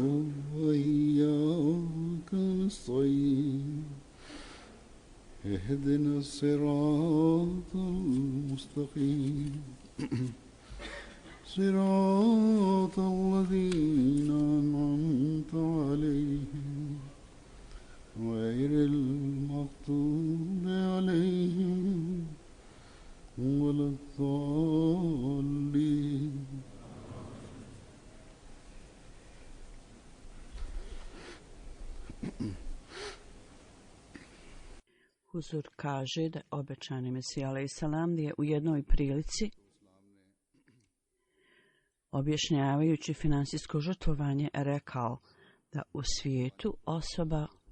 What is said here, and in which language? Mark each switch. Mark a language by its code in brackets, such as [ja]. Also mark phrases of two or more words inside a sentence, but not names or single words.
[ar] وإياك نستعين اهدنا الصراط المستقيم صراط الذين أنعمت عليهم غير المغضوب عليهم ولا الضالين. [bs] Huzur kaže da obećani Mesija alejsalam je u jednoj prilici objašnjavajući finansijsko žrtvovanje rekao da u svijetu osoba